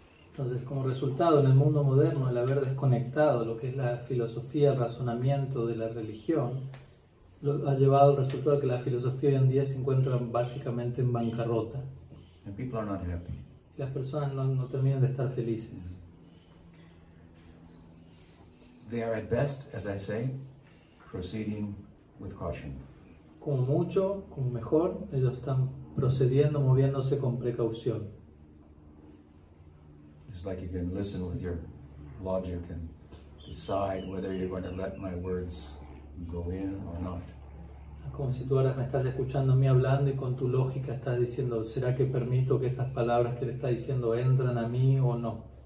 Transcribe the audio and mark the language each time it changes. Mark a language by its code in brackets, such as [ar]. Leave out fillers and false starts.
[es] Entonces, como resultado, en el mundo moderno, el haber desconectado lo que es la filosofía, el razonamiento de la religión, ha llevado al resultado de que la filosofía hoy en día se encuentra básicamente en bancarrota. [en] And people are not happy. [es] Las personas no terminan de estar felices. [en] They are at best, as I say, proceeding with caution. [es] Como mucho, como mejor, ellos están procediendo, moviéndose con precaución. [en] It's like you can listen with your logic and decide whether you're going to let my words go in or not. [es] Como si tú ahora me estás escuchando a mí hablando y con tu lógica estás diciendo, ¿será que permito que estas palabras que le está diciendo entran a mí o no?